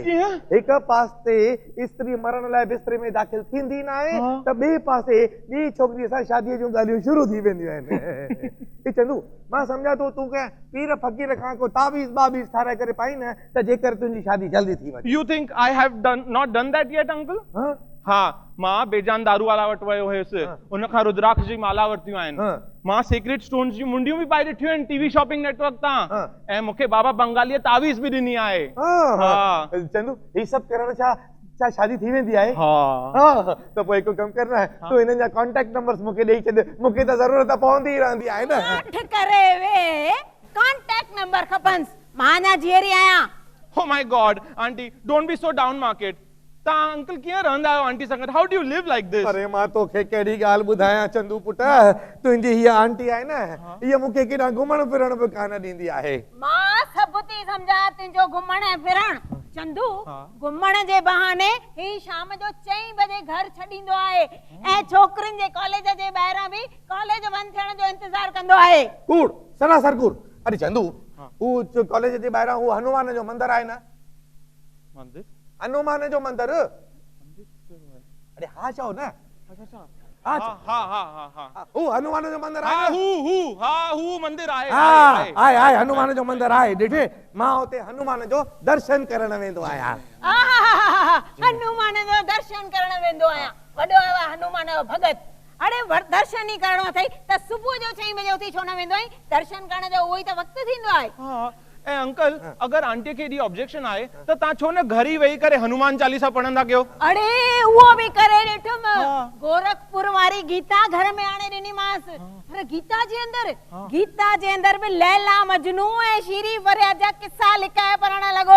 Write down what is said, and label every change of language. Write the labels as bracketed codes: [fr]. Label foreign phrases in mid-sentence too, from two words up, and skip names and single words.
[sd] हिक पासे स्त्री मरण लाइ बिस्तरे में दाख़िल थींदी न आहे त ॿिए पासे ॿी छोकिरीअ सां शादीअ जूं ॻाल्हियूं शुरू थी वेंदियूं आहिनि। ई चंदू मां सम्झां थो तूं कंहिं पीर फ़कीर खां को तावीज़ बावीज़ ठाराए करे पाई न त जेकर तुंहिंजी शादी जल्दी थी वञे। [en] You think I have not done that yet, uncle? [sd] हाँ मां बेजान दारू वाला वटि वियो हुयुसि उन खां रुद्राक्ष जी माला वरितियूं आहिनि। मां [en] secret stones [sd] जी मुंडियूं बि पाए ॾिठियूं आहिनि [en] TV shopping network [sd] तां ऐं मूंखे बाबा बंगालीअ तावीज़ बि ॾिनी आहे। चंदू ही सभु करण छा शादी थी वेंदी आहे? हाँ त पोइ हिकु कमु [hi] करना है [sd] तूं हिननि जा [en] contact numbers [sd] मूंखे ॾेई छॾ। मूंखे त ज़रूरत पवंदी ई रहंदी आहे न। करे वे [en] contact number [sd] खपन्स। मां अञा जीअरी आहियां। [en] Oh my God, auntie, don't be so down market. [sd] तव्हां अंकल कीअं रहंदा आहियो आंटी सां गॾु? [en] How do you live like this? [sd] अरे मां तोखे कहिड़ी ॻाल्हि ॿुधायां चंदू पुट तुंहिंजी हीअ आंटी आहे न हीअ मूंखे केॾां घुमण फिरण बि कान ॾींदी आहे। मां सभु थी सम्झां तुंहिंजो घुमण ऐं फिरण। चंदू घुमण जे बहाने ही शाम जो 4 बजे घर छॾींदो आहे ऐं छोकिरियुनि जे कॉलेज जे ॿाहिरां बि कॉलेज बंदि थियण जो इंतज़ार कंदो आहे। कूड़ सरासर कूड़। अरे चंदू हू कॉलेज जे ॿाहिरां हू हनुमान जो मंदिर आहे न? मंदिर? हनुमान जो मंदिर? अरे हा चओ न। हू हनुमान जो मंदिर आहे। हू मंदिर आहे। आहे हनुमान जो मंदिर आहे। ॾिठे मां उते हनुमान जो दर्शन करण वेंदो आहियां। हनुमान जो दर्शन करण वेंदो आहियां। वॾो हनुमान जो भगत। अरे दर्शन ही करणो अथई त सुबुह जो 6 बजे उथी छो न वेंदो आहीं? दर्शन करण जो उहो ई त वक़्तु थींदो आहे। ऐं अंकल अगर आंटी खे एॾी ऑब्जेक्शन आहे त तव्हां छो न घर ई वेही करे हनुमान चालीसा पढ़ंदा कयो? अरे उहो बि करे ॾिठुम। गोरखपुर वारी गीता घर में आणे ॾिनीमांस। पर गीता जे अंदर बि लैला मजनू ऐं शीरी वरिया जा किस्सा लिखाए पढ़ण लॻो।